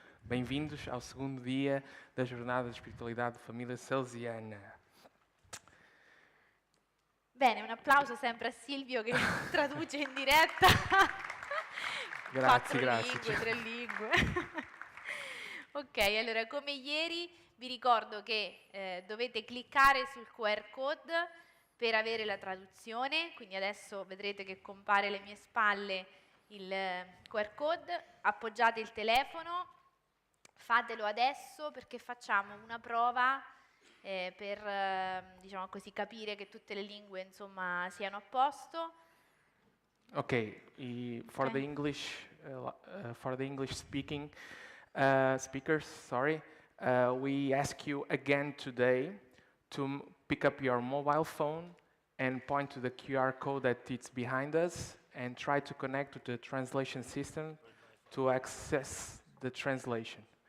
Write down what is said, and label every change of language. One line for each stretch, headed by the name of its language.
Portuguese: Bem-vindos ao segundo dia da jornada de espiritualidade da família salesiana.
Italian: Bene, un applauso sempre a Silvio che traduce in diretta. Grazie, grazie. lingue, 3 lingue. Ok, allora come ieri vi ricordo che dovete cliccare sul QR code per avere la traduzione, quindi adesso vedrete che compare alle mie spalle il QR code, appoggiate il telefono, fatelo adesso perché facciamo una prova per diciamo così capire che tutte le lingue insomma siano a posto.
English: Okay, for the English speaking speakers, we ask you again today to pick up your mobile phone and point to the QR code that is behind us and try to connect to the translation system to access the translation.